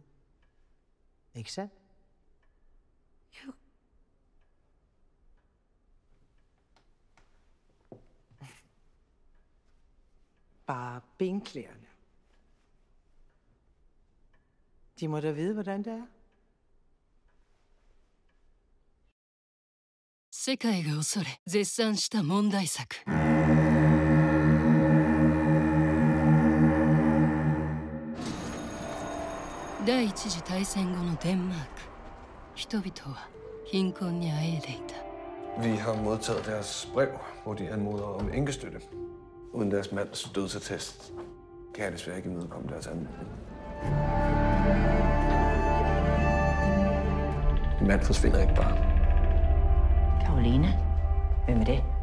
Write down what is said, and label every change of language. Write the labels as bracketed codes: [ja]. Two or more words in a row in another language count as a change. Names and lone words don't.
[da] Ikke sandt? Jo. Bare benklæerne. De må da vide, hvordan det er. [ja] 世界が恐れ絶賛した問題作第一次大戦後のデンマーク人々は貧困にあえいでいた [da] Vi har modtaget deres brev, hvor de anmoder om enkestøtte. Uden deres mands dødsattest kan jeg desværre ikke imødekomme deres anmodning. En mand forsvinder ikke bare. Karoline? Hvem er det?